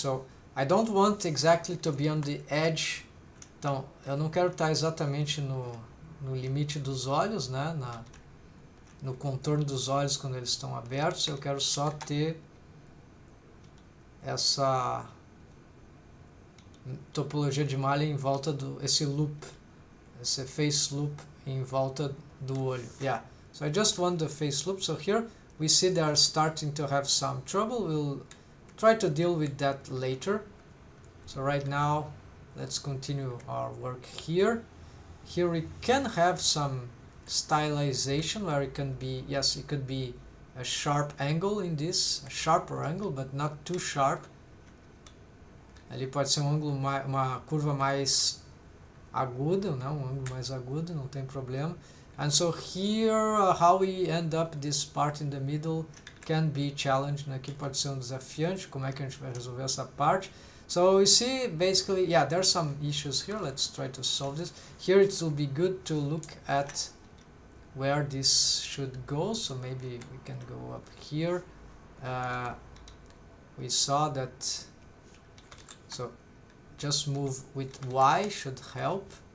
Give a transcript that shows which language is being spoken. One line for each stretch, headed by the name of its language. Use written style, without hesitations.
English: So I don't want exactly to be on the edge.
Portuguese: Então, eu não quero estar exatamente no limite dos olhos, né? No contorno dos olhos quando eles estão abertos. Eu quero só ter essa topologia de malha em volta esse loop, esse face loop em volta do olho.
English: Yeah, so I just want the face loop. So here we see they are starting to have some trouble. We'll try to deal with that later. So right now let's continue our work here. Here we can have some stylization where it can be, yes, it could be a sharp angle in this, a sharper angle, but not too sharp.
Portuguese: Ali pode ser um ângulo, uma curva mais aguda, né? Um ângulo mais agudo, não tem problema.
English: And so here, how we end up this part in the middle can be challenging.
Portuguese: Aqui pode ser desafiante, como é que a gente vai resolver essa parte.
English: So you see, basically, yeah, there are some issues here. Let's try to solve this. Here it will be good to look at where this should go. So maybe we can go up here. We saw that, so just move with Y should help.